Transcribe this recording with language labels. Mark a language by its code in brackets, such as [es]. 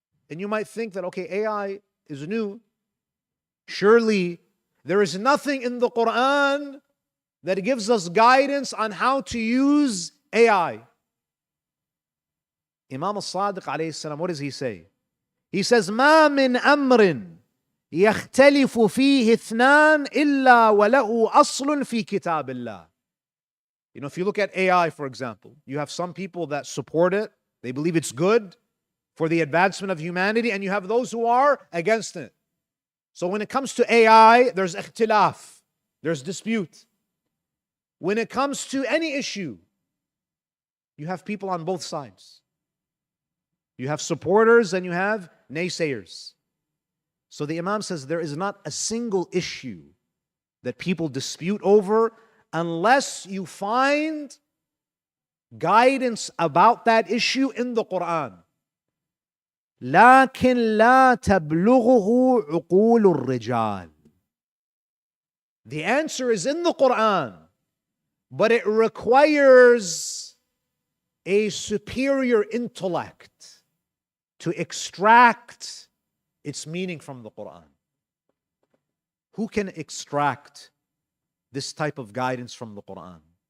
[en] And you might think that, okay, AI is new. Surely there is nothing in the Quran that gives us guidance on how to use AI. Imam al-Sadiq alayhi salam, what does he say? He says, [ar] مَا مِنْ أَمْرٍ يَخْتَلِفُ فِيهِ اثْنَانٍ إِلَّا وَلَهُ أَصْلٌ فِي كِتَابِ اللَّهِ. [en] If you look at AI, for example, you have some people that support it. They believe it's good for the advancement of humanity, and you have those who are against it. So when it comes to AI, there's ikhtilaf, there's dispute. When it comes to any issue, you have people on both sides. You have supporters and you have naysayers. So the Imam says there is not a single issue that people dispute over unless you find guidance about that issue in the Quran. [ar] لكن لا تبلغه عقول الرجال. [en] The answer is in the Quran, but it requires a superior intellect to extract its meaning from the Quran. Who can extract this type of guidance from the Quran?